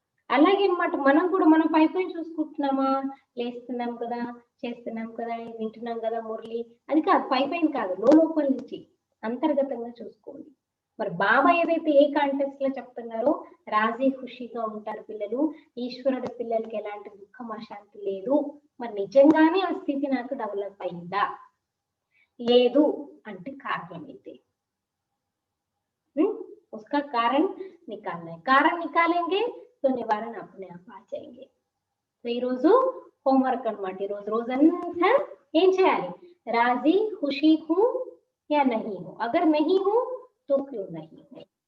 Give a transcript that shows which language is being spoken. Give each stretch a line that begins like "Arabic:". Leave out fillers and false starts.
Telugu: అలాగే అన్నమాట, మనం కూడా మనం పై పైన చూసుకుంటున్నామా, లేస్తున్నాం కదా, చేస్తున్నాం కదా, వింటున్నాం కదా మురళి, అది కాదు, పై పైన కాదు, లోపల నుంచి అంతర్గతంగా చూసుకోండి. మరి బాబా ఏదైతే ఏ కాంటెక్స్ట్ లో చెప్తున్నారో రాజీ ఖుషిగా ఉంటారు పిల్లలు, ఈశ్వరుడు పిల్లలకి ఎలాంటి దుఃఖం అశాంతి లేదు, మరి నిజంగానే ఆ స్థితి నాకు డెవలప్ అయిందా లేదు అంటే కారణం ఇది.
Hindi: उसका कारण निकालना है, कारण निकालेंगे तो निवारण अपने आप आ जाएंगे.
Telugu: సో ఈ రోజు హోంవర్క్ అన్నమాట. ఈ రోజు రోజంతా ఏం చేయాలి,
Hindi: రాజీ ఖుషి who yeah Nahi who, agar Nahi who తో క్యూ నహీ హూ,